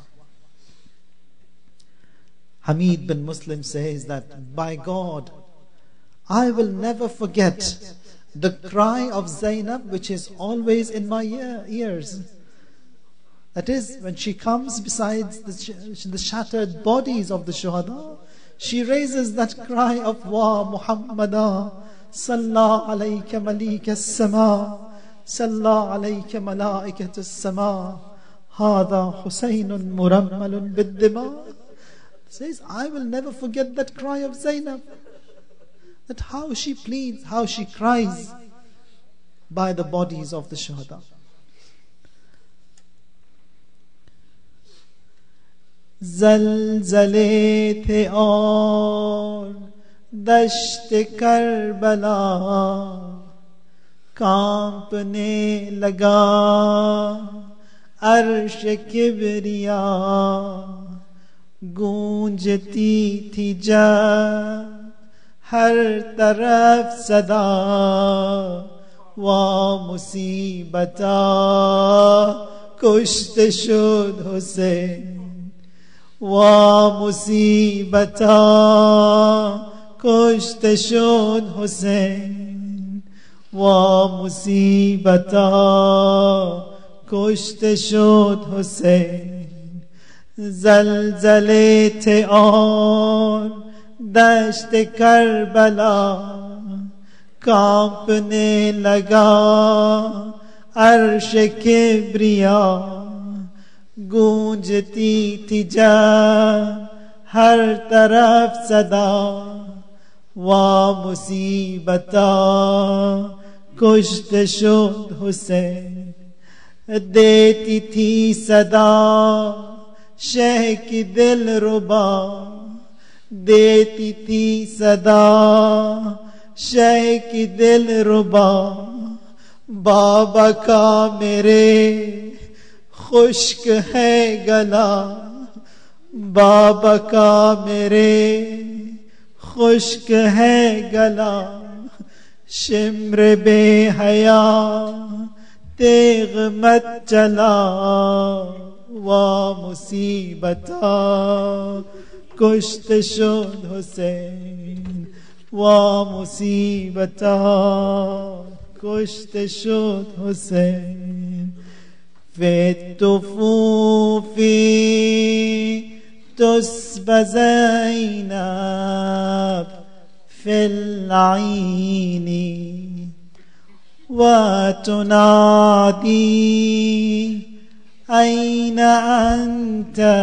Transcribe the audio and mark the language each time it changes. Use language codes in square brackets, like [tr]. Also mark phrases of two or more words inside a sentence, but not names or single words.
[en] Hamid bin Muslim says that, by God, I will never forget the cry of Zaynab, which is always in my ears. That is, when she comes beside the shattered bodies of the shuhada, She raises that cry of [ar] وا محمداه، صلى عليك مليك السماء، صلى عليك ملائكة السماء، هذا حسين مرمل بالدماء. [en] Says, I will never forget that cry of Zainab. That how she pleads, how she cries by the bodies of the shuhada. [ur] زلزلے تھے اور دشت کربلا کانپنے لگا عرش کبریا گونجتی تھی جب ہر طرف صدا [ar] وا مصیبتا [fa] کشت شد حسین [ar] وا مصیبتا [fa] کشت شد حسین [ar] وا مصیبتا [fa] کشت شد حسین [ur] زلزلے تھے اور دشت کربلا کانپنے لگا عرش کبریا گونجتی تھی جب ہر طرف صدا [ar] وا مصیبتا [fa] کشت شد حسین [ur] دیتی تھی صدا شہ کی دل ربا دیتی تھی صدا شہ کی دل ربا بابا کا میرے خشک ہے گلا بابا کا میرے خشک ہے گلا شمر بے حیا تیغ مت چلا [ar] وا مصیبتا [fa] کشت شد حسین [ar] وا مصیبتا [fa] کشت شد حسین [ar] في الطفوف تسبى زينب في العين وتنادي أين أنت